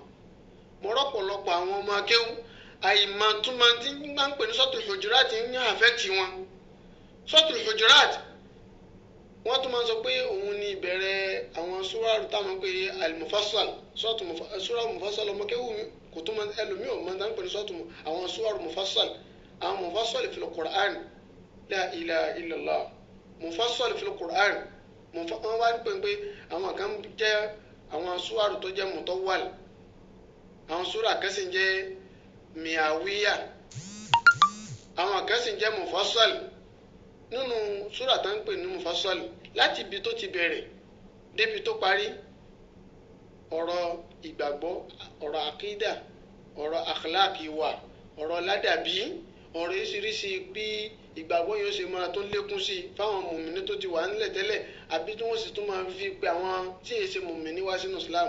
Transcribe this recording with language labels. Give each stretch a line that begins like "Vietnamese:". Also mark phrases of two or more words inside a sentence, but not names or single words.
Yoruba: mo rí ọ̀pọ̀lọpọ̀ àwọn ọmọ akéwù àyìmọ̀túnmọ̀ tí máa ń pè ní Suratul Hujurat ń hàn àfẹ́tì wọn. Suratul Hujurat wọ́n tún máa ń sọ pé òun ni ìbẹ̀rẹ̀ àwọn súrà táwọn pé al-Mufassal, súrà Mufassal ọmọ kéwù kò tún máa ẹlòmíì ò máa ń pè ní àwọn súrà Mufassal.
Arabic: àwọn مفصل في القرآن لا إله إلا الله مفصل في القرآن.
Yoruba: wọ́n wá ń pè pé àwọn kan jẹ́ àwọn súrà tó jẹ́ Mutawwal, àwọn súrà kan sì jẹ́ Miyawiya, àwọn kan sì jẹ́ Mufassal. nínú súrà tá ń pè ní Mufassal, láti ibi tó ti bẹ̀rẹ̀ débi tó parí, ọ̀rọ̀ ìgbàgbọ́, ọ̀rọ̀ àkídà, ọ̀rọ̀ akhlaq ìwà, ọ̀rọ̀ ládàbí, ọ̀rọ̀ oríṣiríṣi bí ìgbàgbọ́ yóò ṣe máa tó lékún sí fáwọn mùmíní tó ti wà nílẹ̀ tẹ́lẹ̀, àbí tí wọ́n sì tún máa fi pe àwọn tí èyí ṣe mùmíní wá sínú Islam.